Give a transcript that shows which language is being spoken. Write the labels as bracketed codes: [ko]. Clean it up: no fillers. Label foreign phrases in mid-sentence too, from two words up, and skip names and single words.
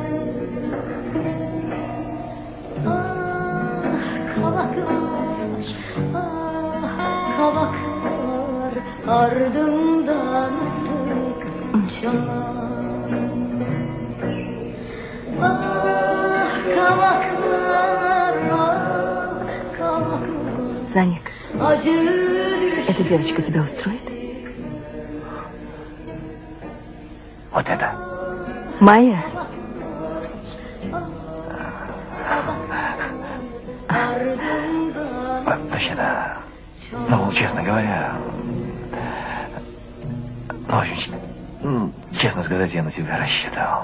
[tr] Kavaklar, kavaklar ardımdan sıkça. Kavaklar, kavaklar. [ru] Саник, Acı эта девочка тебя устроит? Вот это. Майя? Вообще-то, ну, честно говоря, ну, очень, честно сказать, я на тебя рассчитывал.